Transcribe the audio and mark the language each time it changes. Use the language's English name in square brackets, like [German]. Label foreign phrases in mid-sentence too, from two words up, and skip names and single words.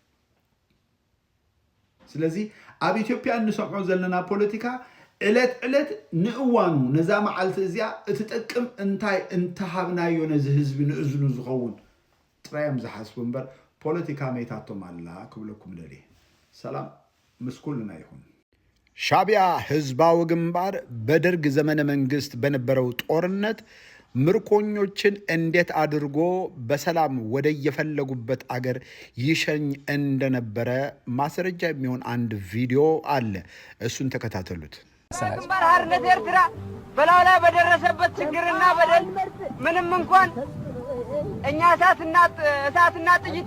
[Tigrinya] ስለዚ ኣብ ኢትዮጵያ እንሰምዖ ዘለና ፖለቲካ ዕለት ዕለት ንእዋኑ ነዛ መዓልቲ እዚኣ እትጠቅም እንታይ እንተሃብናዮ ነዚ ህዝቢ ንእዝኑ ዝኸውን ጥራዮም ዝሓስቡ እምበር ፖለቲካ መይታቶም ኣላ ክብለኩም ደልየ ሰላም ምስ ኩልና ይኹን [Amharic] ሻዕቢያ ህዝባዊ ግንባር በደርግ ዘመነ መንግስት በነበረው ጦርነት ምርኮኞችን እንዴት አድርጎ በሰላም ወደ የፈለጉበት አገር ይሸኝ እንደነበረ ማስረጃ የሚሆን አንድ ቪዲዮ አለ እሱን ተከታተሉት ግንባር ሓርነት ኤርትራ በላው ላይ በደረሰበት ችግርና በደል ምንም እንኳን እኛ እሳትና ጥይት